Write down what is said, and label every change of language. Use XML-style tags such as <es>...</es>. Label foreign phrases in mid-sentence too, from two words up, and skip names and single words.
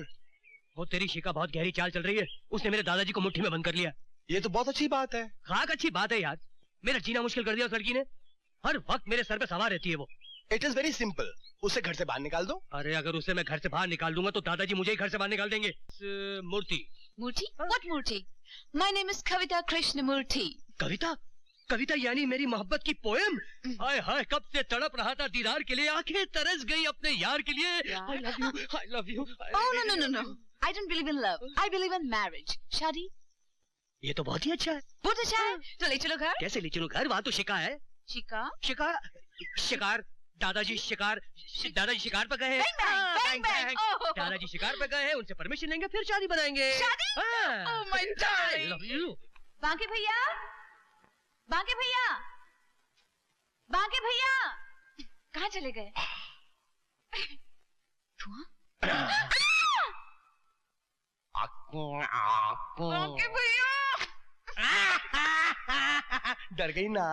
<hi>वो तेरी शिका बहुत गहरी चाल चल रही है। उसने मेरे दादाजी को मुट्ठी में बंद कर लिया। ये तो बहुत अच्छी बात है। खाक अच्छी बात है यार, मेरा जीना मुश्किल कर दिया उस लड़की ने। हर वक्त मेरे सर पे सवार रहती है वो।</hi> <en>It is very simple,</en> <hi>उसे घर से बाहर निकाल दो। अरे अगर उसे मैं घर से बाहर निकाल दूंगा तो दादाजी मुझे ही घर से बाहर निकाल देंगे। मूर्ति। मूर्ति?</hi> <en>What मूर्ति? My name is कविता कृष्णमूर्ति।</en> <hi>कविता? कविता यानी मेरी मोहब्बत की पोएम? हाय हाय, कब से तड़प रहा था दीदार के लिए, आंखें तरस गई अपने यार के लिए।</hi> <en>I love you, I love you. Oh no no no no, I don't believe in love. I believe in marriage.</en> <hi>शादी? ये तो बहुत ही अच्छा है। बहुत अच्छा है। तो ले चलो घर। कैसे ले चलूं घर? वहाँ तो शिका है। शिका? शिकार। दादाजी शिकार पे गए हैं।</hi> <en>Bang bang. Oh.</en> <hi>दादाजी शिकार पे गए हैं, उनसे परमिशन लेंगे फिर शादी बनाएंगे। शादी?</hi> <en>Oh my darling. I love you.</en> <hi>बांके भैया, बांके भैया, बांके भैया, कहाँ चले गए? बांके भैया। डर गई ना?</hi>